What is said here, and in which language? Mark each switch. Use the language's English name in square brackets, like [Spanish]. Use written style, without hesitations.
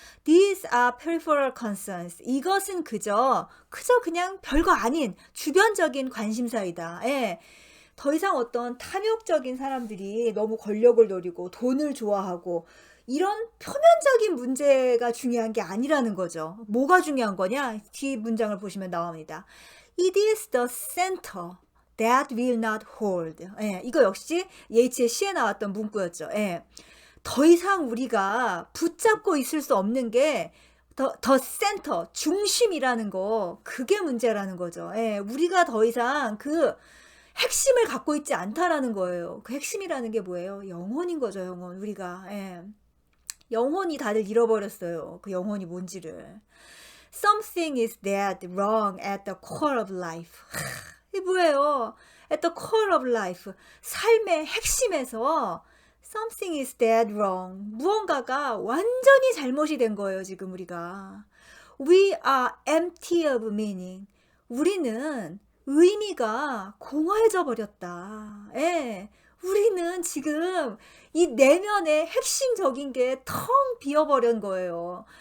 [English] These are peripheral concerns. [Korean] 이것은 그저 그냥 별거 아닌 주변적인 관심사이다. 더 이상 어떤 탐욕적인 사람들이 너무 권력을 노리고 돈을 좋아하고 이런 표면적인 문제가 중요한 게 아니라는 거죠. 뭐가 중요한 거냐? 뒤 문장을 보시면 나옵니다. [English] It is the center that will not hold. [Korean] 이거 역시 예이츠의 시에 나왔던 문구였죠. 더 이상 우리가 붙잡고 있을 수 없는 게 더 센터, 중심이라는 거, 그게 문제라는 거죠. 우리가 더 이상 그 핵심을 갖고 있지 않다라는 거예요. 그 핵심이라는 게 뭐예요? 영혼인 거죠, 영혼. 우리가. 영혼이 다들 잃어버렸어요. 그 영혼이 뭔지를. [English] Something is dead wrong at the core of life. [Korean] 이게 뭐예요? [English] At the core of life. [Korean] 삶의 핵심에서 [English] something is dead wrong. [Korean] 무언가가 완전히 잘못이 된 거예요, 지금 우리가. [English] We are empty of meaning. [Korean] 우리는 의미가 공허해져 버렸다. 우리는 지금 이 내면의 핵심적인 게 텅 비어버린 거예요.